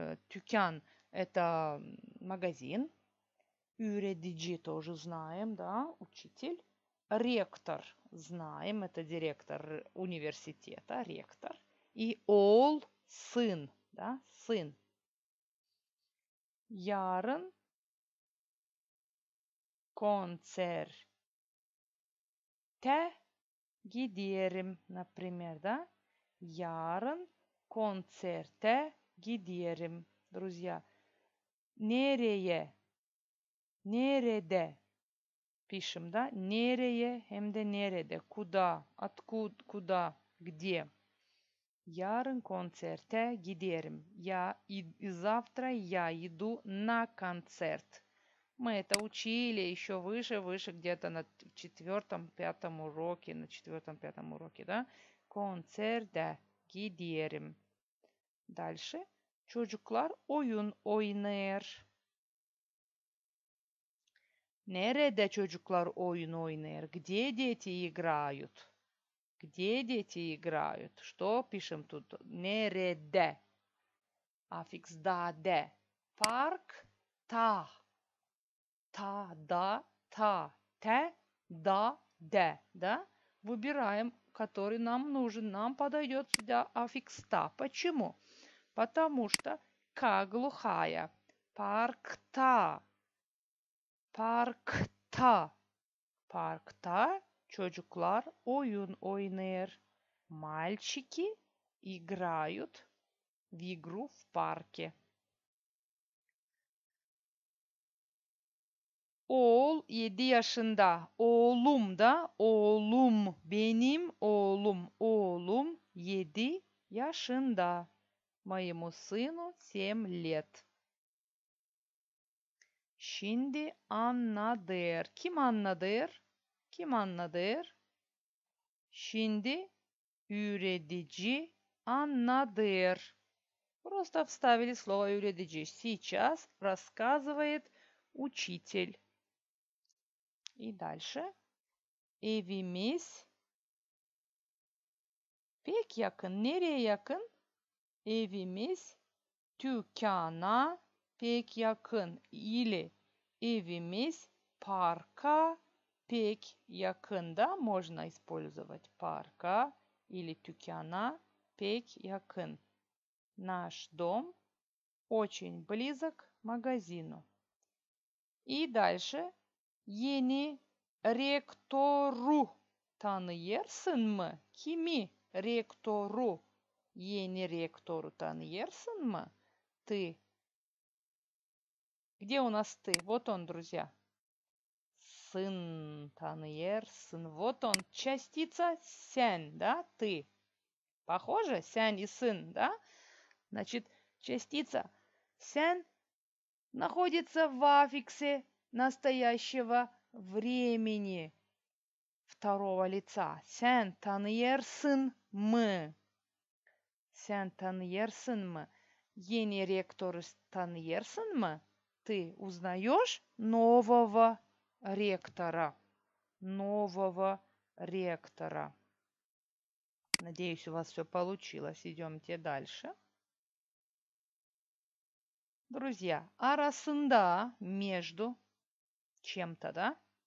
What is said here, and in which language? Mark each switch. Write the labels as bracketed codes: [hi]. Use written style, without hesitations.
[ru] Dükkan – это магазин. Üretici тоже знаем, да, учитель. Ректор знаем, это директор университета, ректор. И oğul – сын, да, сын. [tr] Yarın konserte giderim, например, да? Yarın konserte giderim. [ru] Друзья, nereye, nerede пишем, да? [tr] Nereye hem de nerede, куда, откуда, куда, где. Yarın konserte giderim. [ru] И завтра я иду на концерт. Мы это учили еще выше, где-то на четвертом-пятом уроке, да? [tr] Konserде giderim. Дальше. Çocuklar oyun oynar. Nerede çocuklar oyun oynar? [ru] Где дети играют? Где дети играют? Что пишем тут? Nerede? Аффикс да, де. Парк, та. Та, да, та, те, да, де. Да? Выбираем, который нам нужен. Нам подойдет сюда аффикс та. Почему? Потому что к глухая. [tr] Паркта. Паркта. Паркта çocuklar oyun oynar. [ru] Мальчики играют в игру в парке. [tr] Oğul 7 yaşında. Oğlum da oğlum. Benim oğlum. Oğlum 7 yaşında. Моему сыну 7 лет. Şimdi anladır. Kim anladır? Kim anladır? Şimdi üretici anladır. [ru] Просто вставили слово üretici. Сейчас рассказывает учитель. [tr] И дальше. Evimiz pek yakın. Nereye yakın? Evimiz dükkana pek yakın. Или evimiz парка pek yakında. [ru] Можно использовать парка или dükkana pek yakın. Наш дом очень близок к магазину. И дальше. [tr] Yeni rektoru tanıyorsun mu? Kimi? Rektoru. Yeni rektoru tanıyorsun mu? [ru] Ты. Где у нас ты? Вот он, друзья. Сын tanıyorsun. Вот он. Частица sen, да? Ты. Похоже? Сянь и сын, да? Значит, частица sen находится в аффиксе настоящего времени второго лица. [tr] Sen tanıyorsun mu? Sen tanıyorsun mu? Yeni rektörü tanıyorsun mu? [ru] Ты узнаешь нового ректора? Нового ректора. Надеюсь, у вас все получилось. Идемте дальше. Друзья, arasında, между чем-то, да?